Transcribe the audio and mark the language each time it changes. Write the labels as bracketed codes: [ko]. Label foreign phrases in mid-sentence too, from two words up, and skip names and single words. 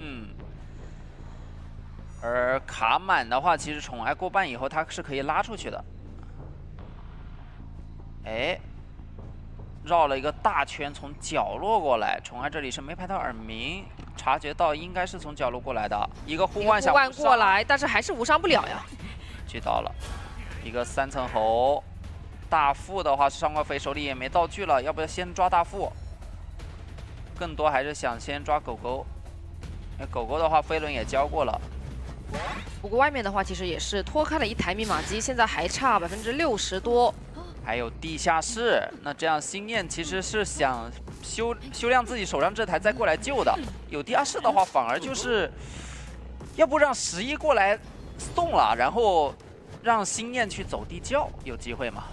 [zh] 而卡滿的話，其實寵愛過半以後，他是可以拉出去的。哎，繞了一個大圈，從角落過來。寵愛這裡是沒排到耳鳴，察覺到應該是從角落過來的。一個護腕想過來，但是還是無傷不了呀。聚到了，一個3層侯。大副的話是上挂飞，手裡也沒道具了，要不要先抓大副？更多還是想先抓狗狗。狗狗的話，飞輪也交過了。不過外面的話，其實也是拖開了1台密碼機，現在還差60%多。還有地下室，那這樣心念其實是想修煉自己手上這台再過來救的。有地下室的話，反而就是要不讓11過來送了，然後讓心念去走地窖，有機會嗎？